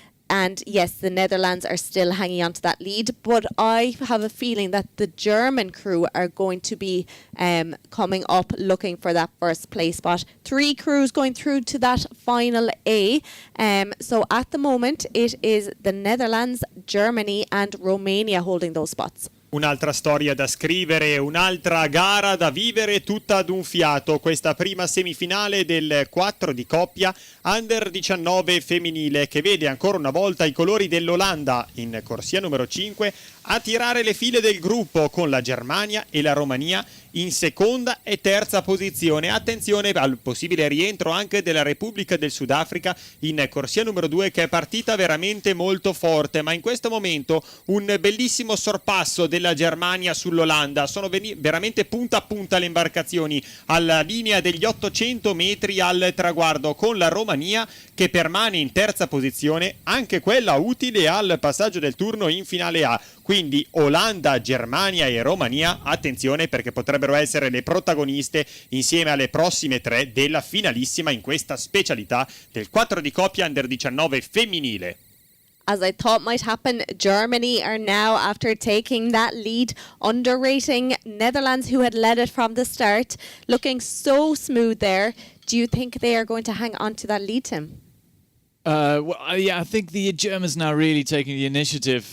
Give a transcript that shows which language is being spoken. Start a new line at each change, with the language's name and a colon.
English: And yes, the Netherlands are still hanging on to that lead, but I have a feeling that the German crew are going to be coming up looking for that 1st place spot. 3 crews going through to that final A. So at the moment, it is the Netherlands, Germany and Romania holding those spots.
Italian: Un'altra storia da scrivere, un'altra gara da vivere tutta ad un fiato. Questa prima semifinale del 4 di coppia Under 19 femminile, che vede ancora una volta i colori dell'Olanda in corsia numero 5 a tirare le file del gruppo, con la Germania e la Romania in seconda e terza posizione. Attenzione al possibile rientro anche della Repubblica del Sudafrica in corsia numero 2, che è partita veramente molto forte, ma in questo momento un bellissimo sorpasso della Germania sull'Olanda. Sono veramente punta a punta le imbarcazioni alla linea degli 800 metri al traguardo, con la Romania che permane in terza posizione, anche quella utile al passaggio del turno in finale A. Quindi Olanda, Germania e Romania, attenzione, perché potrebbero essere le protagoniste insieme alle prossime 3 della finalissima in questa specialità del 4 di coppia Under 19 femminile.
English: As I thought might happen, Germany are now, after taking that lead, underrating Netherlands, who had led it from the start, looking so smooth there. Do you think they are going to hang on to that lead, Tim? Yeah, I think the Germans now really taking the initiative.